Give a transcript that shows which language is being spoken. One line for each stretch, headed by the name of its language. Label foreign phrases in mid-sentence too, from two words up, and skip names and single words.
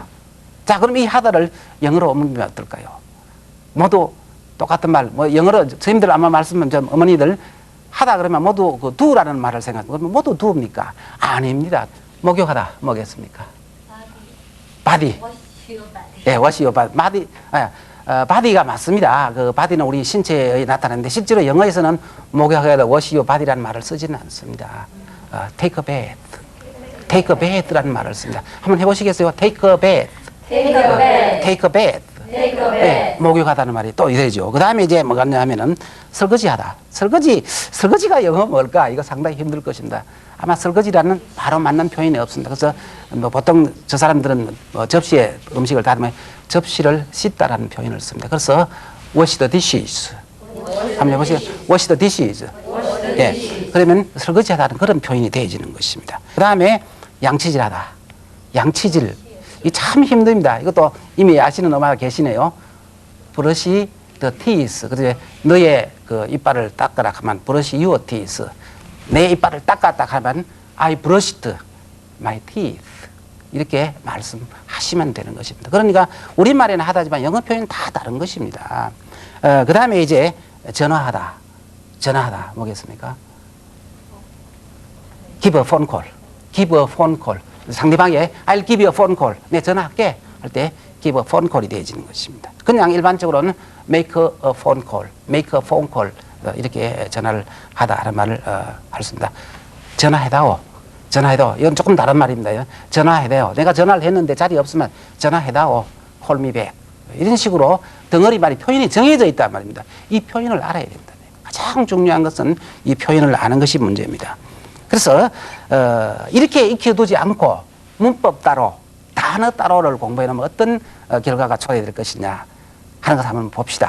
Korean: 자, 그럼 이 하다를 영어로 옮기면 어떨까요? 모두 똑같은 말, 뭐 영어로 선생님들 아마 말씀은 좀 어머니들 하다 그러면 모두 그 do라는 말을 생각하고, 그러면 모두 do입니까? 아닙니다. 목욕하다 뭐겠습니까? body. 예,
English: wash your body.
Korean: body가 맞습니다. 그 body는 우리 신체에 나타나는데 실제로 영어에서는 목욕하다
English: wash your body
Korean: 라는 말을 쓰지는 않습니다.
English: take a bath. take a bath라는
Korean: 말을 씁니다. 한번 해보시겠어요?
English: take a bath. take a bath. take a bath.
Korean: 네, 목욕하다는 말이 또 이래죠. 그 다음에 이제 뭐가 하면은 설거지하다. 설거지가 영어 뭘까? 이거 상당히 힘들 것입니다. 아마 설거지라는 바로 맞는 표현이 없습니다. 그래서 뭐 보통 저 사람들은 접시에 음식을 닫으면 접시를 씻다라는 표현을 씁니다.
English: 그래서 wash the dishes.
Korean: 한번 해보세요.
English: wash the dishes.
Korean: 예, 그러면 설거지하다는 그런 표현이 되어지는 것입니다. 그 다음에 양치질하다. 양치질. 이 참 힘듭니다. 이것도 이미 아시는 엄마가 계시네요.
English: brush the teeth.
Korean: 그래서 너의 그 이빨을 닦아라 하면
English: brush your teeth.
Korean: 내 이빨을 닦았다 하면
English: I brushed my teeth.
Korean: 이렇게 말씀하시면 되는 것입니다. 그러니까 우리말에는 하다지만 영어 표현은 다 다른 것입니다. 그 다음에 이제 전화하다. 뭐겠습니까?
English: give a phone call. give a phone call. 상대방에 I'll give you a phone call.
Korean: 내 전화할게 할 때
English: give a phone call
Korean: 이 되어지는 것입니다. 그냥 일반적으로는
English: make a phone call, make a phone call
Korean: 이렇게 전화를 하다 하는 말을 했습니다. 전화해다오. 이건 조금 다른 말입니다. 전화해다오. 내가 전화를 했는데 자리 없으면 전화해다오.
English: call me back.
Korean: 이런 식으로 덩어리 말이 표현이 정해져 있단 말입니다. 이 표현을 알아야 된다. 가장 중요한 것은 이 표현을 아는 것이 문제입니다. 그래서 이렇게 익혀두지 않고 문법 따로 단어 따로를 공부해 놓으면 어떤 결과가 초래될 것이냐 하는 것을 한번 봅시다.